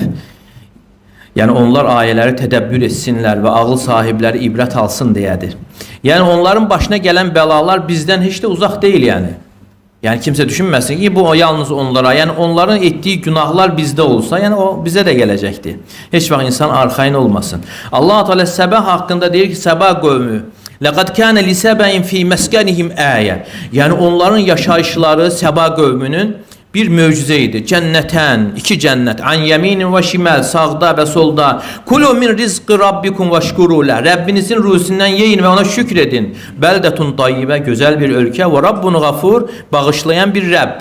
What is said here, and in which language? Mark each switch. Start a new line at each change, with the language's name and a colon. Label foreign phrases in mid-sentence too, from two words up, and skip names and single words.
Azerbaijani: Yəni onlar ayələri tədəbbür etsinlər və ağıl sahibləri ibrət alsın deyədir. Yəni onların başına gələn bəlalar bizdən heç də uzaq deyil yəni. Yəni kimsə düşünməsin ki, bu yalnız onlara, yəni onların etdiyi günahlar bizdə olsa, yəni o bizə də gələcəkdir. Heç vaxt insan arxayın olmasın. Allah Teala Səbə haqqında deyir ki, Səbə qövmü
Arabic: لَقَدْ كَانَ لِسَبَئٍ فِي مَسْكَنِهِمْ آيَةٌ.
Azerbaijani: Yəni onların yaşayışları Səbə qövmünün bir möcüzə idi. Cənnətən, iki cənnət,
Arabic: عن يمين وشمال,
Azerbaijani: sağda və solda.
Arabic: كلوا من رزق ربكم واشكروا.
Azerbaijani: Rəbbinizin ruzisindən yeyin və ona şükr edin.
Arabic: بلدة طيبة,
Azerbaijani: gözəl bir ölkə və
Arabic: رب غفور,
Azerbaijani: bağışlayan bir Rəbb.